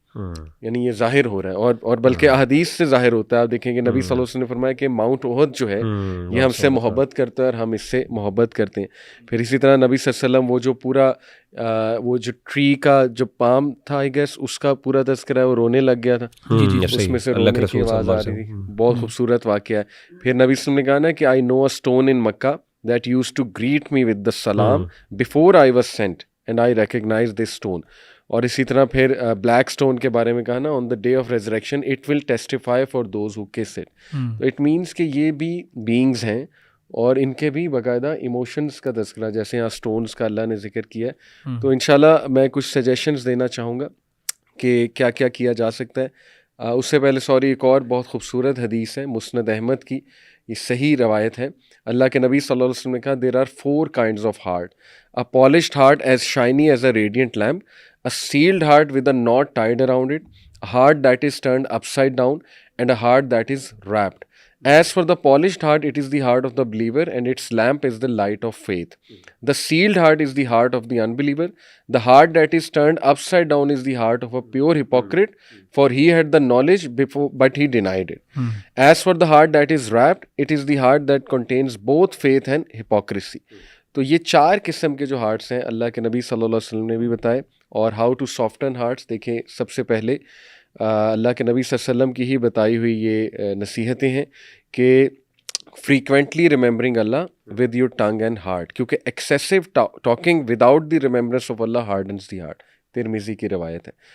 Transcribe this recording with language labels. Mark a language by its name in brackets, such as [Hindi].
[Urdu] یعنی یہ ظاہر ہو رہا ہے اور بلکہ احادیث سے ظاہر ہوتا ہے. آپ دیکھیں کہ نبی صلی اللہ علیہ وسلم نے فرمایا کہ ماؤنٹ احد جو ہے یہ ہم سے محبت کرتا ہے اور ہم اس سے محبت کرتے ہیں. پھر اسی طرح نبی صلی اللہ علیہ وسلم وہ جو پورا وہ جو ٹری کا جو پام تھا [English] I guess [Urdu] اس کا پورا تذکرہ ہے, وہ رونے لگ گیا تھا, اس میں سے رونے کی آواز آ رہی تھی. بہت خوبصورت واقعہ ہے. پھر نبی صلی اللہ علیہ وسلم نے کہا نا کہ [English] I know a stone in Makkah that used to greet me with the salam before I was sent and I recognize this stone. [Urdu] اور اسی طرح پھر بلیک سٹون کے بارے میں کہا نا, [English] on the day of resurrection it will testify for those who kiss it. [Urdu] تو [English] it means [Urdu] کہ یہ بھی بینگز ہیں اور ان کے بھی باقاعدہ ایموشنز کا تذکرہ, جیسے یہاں سٹونز کا اللہ نے ذکر کیا ہے. تو انشاءاللہ میں کچھ سجیشنز دینا چاہوں گا کہ کیا کیا کیا جا سکتا ہے. اس سے پہلے ایک اور بہت خوبصورت حدیث ہے مسند احمد کی, یہ صحیح روایت ہے. اللہ کے نبی صلی اللہ علیہ وسلم نے کہا [English] There are 4 kinds of heart, a polished heart as shiny as a radiant lamp, a sealed heart with a knot tied around it, a heart that is turned upside down, and a heart that is wrapped. As for the polished heart, it is the heart of the believer, and its lamp is the light of faith. The sealed heart is the heart of the unbeliever. The heart that is turned upside down is the heart of a pure hypocrite, for he had the knowledge before, but he denied it. As for the heart that is wrapped, it is the heart that contains both faith and hypocrisy. [Urdu] تو یہ 4 قسم کے جو hearts ہیں اللہ کے نبی صلی اللہ علیہ وسلم نے بھی بتائے. اور [English] how to soften hearts, [Urdu] دیکھیں سب سے پہلے اللہ کے نبی صلی اللہ علیہ وسلم کی ہی بتائی ہوئی یہ نصیحتیں ہیں کہ [English] Frequently remembering اللہ with your tongue and heart, کیونکہ excessive talking without the remembrance of اللہ hardness the heart. [Urdu] ترمذی کی روایت ہے.